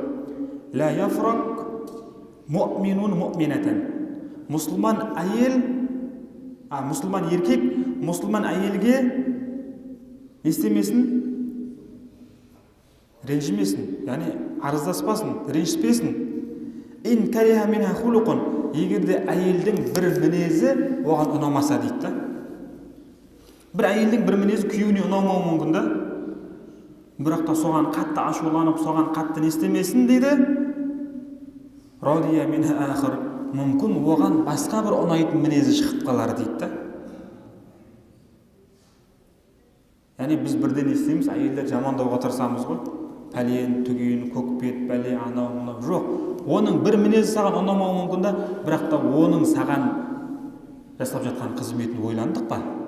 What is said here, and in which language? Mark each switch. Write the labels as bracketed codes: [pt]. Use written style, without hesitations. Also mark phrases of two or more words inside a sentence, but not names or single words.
[ar] لا يفرك مؤمن مؤمنة. [kk] Мұсылман еркек мұсылман әйелге естемесін, ренжімесін, яғни арыздаспасын, ренжіспесін. [ar] إن كره منها خلق. [kk] Егерде әйелдің бір мінезі оған ұнамаса дейді. Бір әйелдің бір мінезі күйеуіне ұнамауы мүмкін да, бірақ та соған қатты ашуланып, соған қатты не істемесін дейді. [ar] رضي منها آخر. [kk] Мүмкін оған басқа бір ұнайтын мінезі шығып қалар дейді. Яғни біз бірден естейміз, әйелдер жамандауға тырысамыз ғой. Пәлен, түген, көкпет, бәле, анау, мынау. Жоқ. Оның бір мінезі саған ұнамауы мүмкін да, бірақ та оның саған жасап жатқан қызметін ойландық па?